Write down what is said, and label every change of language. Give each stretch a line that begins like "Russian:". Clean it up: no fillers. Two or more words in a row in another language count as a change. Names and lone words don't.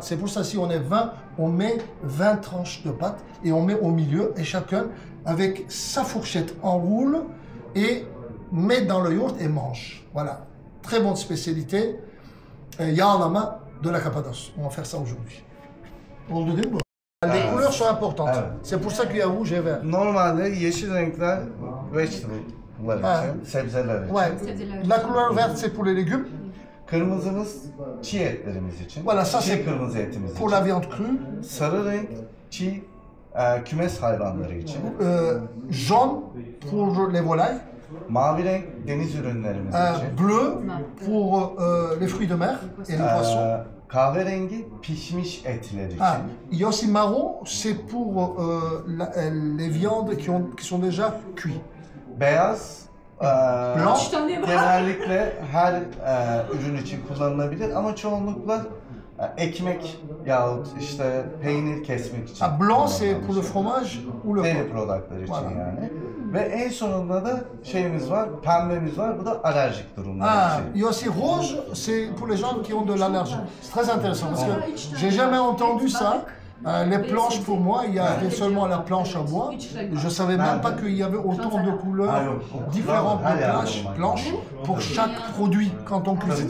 French: C'est pour ça, si on est 20, on met 20 tranches de pâte et on met au milieu et chacun, avec sa fourchette, enroule et met dans le yaourt et mange. Voilà. Très bonne spécialité. Yağlama de la Cappadoce. On va faire ça aujourd'hui.
Turkish: Oldu değil mi?
French: Les couleurs sont importantes.
Turkish: Evet.
French: C'est pour ça qu'il y a rouge et vert.
Turkish: Normalde yeşil renkler vegetable'lar için, sebzeler için.
French: Ouais. La couleur verte, c'est pour les légumes.
Turkish: Kırmızımız çiğ etlerimiz için.
French: Voilà, ça
Turkish: çiğ
French: c'est
Turkish: kırmızı etimiz
French: pour
Turkish: için.
French: la viande crue.
Turkish: Sarı renk çiğ kümes hayvanları için.
French: Jaune pour les volailles.
Turkish: Mavi renk deniz ürünlerimiz için.
French: Bleu pour les fruits de mer et les poissons.
Turkish: Kahverengi pişmiş etler için.
French: Ah, il y a aussi marron, c'est pour les viandes qui sont déjà cuites.
Turkish: Beyaz
French: Blanc.
Turkish: genellikle her ürün için kullanılabilir ama çoğunlukla ekmek yahut işte peynir kesmek için.
French: Ah, blanc c'est pour le fromage ou le
Turkish: deri
French: porc.
Turkish: productları için
French: Voilà.
Turkish: yani. Ve en sonunda da şeyimiz var, pembemiz var. Bu da alerjik durumlar
French: Ah,
Turkish: için.
French: il y a aussi rouge, c'est pour les gens qui ont de l'allergie. C'est très intéressant parce que j'ai jamais entendu ça. Les planches pour moi, il y avait seulement la planche à bois. Je savais même pas qu'il y avait autant de couleurs différentes de planches pour chaque produit quand on cuisine.